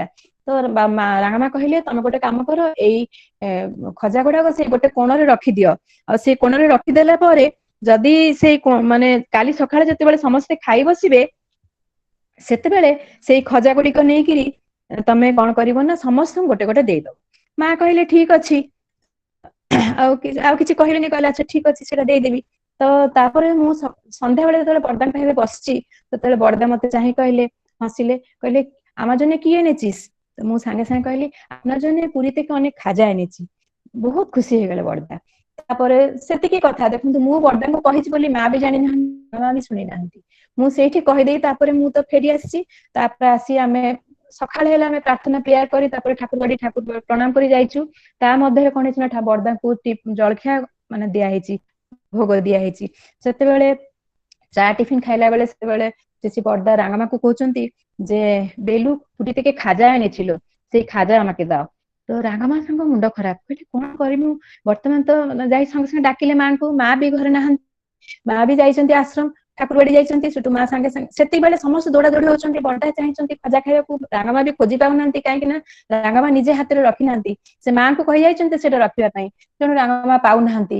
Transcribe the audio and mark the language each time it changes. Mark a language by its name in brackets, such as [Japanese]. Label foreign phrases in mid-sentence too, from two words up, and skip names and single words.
[Odia] ତ ରାଙ୍ଗମା କହିଲେ ତମେ ଗୋଟେ କାମ କର, ଏଇ ଖଜା ଗୁଡାକ ସେଇ ଗୋଟେ କୋଣରେ ରଖିଦିଅ, ଆଉ ସେଇ କୋଣରେ ରଖିଦେଲା ପରେ ଯଦି ସେଇ ମାନେ କାଲି ସକାଳେ ଯେତେବେଳେ ସମସ୍ତେ ଖାଇ ବସିବେ, ସେତେବେଳେ ସେଇ ଖଜା ଗୁଡିକ ନେଇକିରି ତମେ କଣ କରିବ ନା ସମସ୍ତଙ୍କୁ ଗୋଟେ ଗୋଟେ ଦେଇଦବ। ମା କହିଲେ ଠିକ ଅଛି, ଆଉ କିଛି କହିଲେନି, କହିଲେ ଆଚ୍ଛା ଠିକ ଅଛି ସେଇଟା ଦେଇଦେବି। ତ ତାପରେ ମୁଁ ସନ୍ଧ୍ୟାବେଳେ ଯେତେବେଳେ ବରଦାଙ୍କ ପାଖରେ ବସିଛି, ସେତେବେଳେ ବରଦା ମତେ ଚାହିଁ କହିଲେ, ହସିଲେ, କହିଲେ [Bangla] আমার জন্য কি এনেছিস? তো [Odia] ମୁଁ ସାଙ୍ଗେ ସାଙ୍ଗେ କହିଲି [Bangla] আপনার জন্য পুরী থেকে অনেক খাজা এনেছি। [Odia] ବହୁତ ଖୁସି ହେଇଗଲେ ବରଦା। ତାପରେ ସେତିକି କଥା ଦେଖନ୍ତୁ, ମୁଁ ବରଦାଙ୍କୁ କହିଛି ବୋଲି ମା ବି ଜାଣିନାହାନ୍ତି, ମା ବି ଶୁଣି ନାହାନ୍ତି। ମୁଁ ସେଇଠି କହିଦେଇ ତାପରେ ମୁଁ ତ ଫେରି ଆସିଛି। ତାପରେ ଆସି ଆମେ ସକାଳେ ହେଲେ ଆମେ ପ୍ରାର୍ଥନା ପ୍ରେୟାର କରି ତାପରେ ଠାକୁର ପ୍ରଣାମ କରି ଯାଇଛୁ। ତା ମଧ୍ୟରେ କଣ ହେଇଛି ନା ବରଦାଙ୍କୁ ଜଳଖିଆ ମାନେ ଦିଆହେଇଛି, ଭୋଗ ଦିଆହେଇଛି। ସେତେବେଳେ ଚା ଟିଫିନ ଖାଇଲା ବେଳେ ସେତେବେଳେ ଶିଶି ବରଦା ରାଙ୍ଗମାକୁ କହୁଛନ୍ତି [Bangla] যে বেলু পুরী থেকে খাজা এনেছিল, সেই খাজা আমাকে দাও। তো রাঙামা [Odia] ସାଙ୍ଗ ମୁଣ୍ଡ ଖରାପ, କହିଲେ କଣ କରିବୁ, ବର୍ତ୍ତମାନ ତ ଯାଇ ସାଙ୍ଗେ ସାଙ୍ଗେ ଡାକିଲେ ମାଙ୍କୁ, ମା ବି ଘରେ ନାହାନ୍ତି, ମା ବି ଯାଇଛନ୍ତି ଆଶ୍ରମ, ଠାକୁର ବାଡି ଯାଇଛନ୍ତି। ସେଠୁ ମା ସାଙ୍ଗେ ସାଙ୍ଗେ ସେତିକି ସମସ୍ତେ ଦୌଡା ଦୌଡି ହଉଛନ୍ତି, ବରଦା ଚାହିଁଛନ୍ତି ଖଜା ଖାଇବାକୁ, ରାଙ୍ଗମା ବି ଖୋଜି ପାଉନାହାନ୍ତି, କାହିଁକି ନା ରାଙ୍ଗମା ନିଜେ ହାତରେ ରଖିନାହାନ୍ତି, ସେ ମାଙ୍କୁ କହି ଯାଇଛନ୍ତି ସେଟା ରଖିବା ପାଇଁ, ତେଣୁ ରାଙ୍ଗମା ପାଉନାହାନ୍ତି।